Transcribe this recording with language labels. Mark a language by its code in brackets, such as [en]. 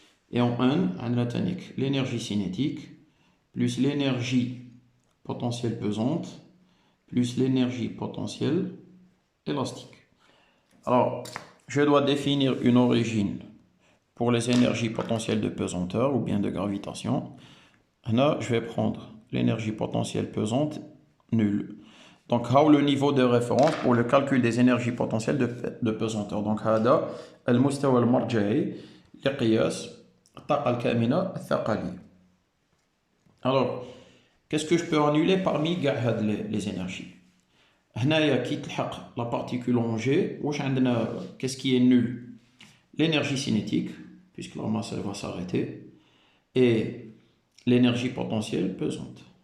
[fr] Et en N, on a l'énergie cinétique plus l'énergie potentielle pesante plus l'énergie potentielle élastique. Alors, je dois définir une origine pour les énergies potentielles de pesanteur ou bien de gravitation. Là, je vais prendre l'énergie potentielle pesante nulle. Donc, le niveau de référence pour le calcul des énergies potentielles de pesanteur. [ar] Donc, هذا المستوى المرجعي لقياس الطاقة الكامنة الثقلية. [fr] Alors, qu'est-ce que je peux annuler parmi les énergies? [ar] هنايا كي تلحق [fr] la particule en G, qu'est-ce qui est nul? L'énergie cinétique, puisque la masse elle va s'arrêter, et l'énergie potentielle pesante.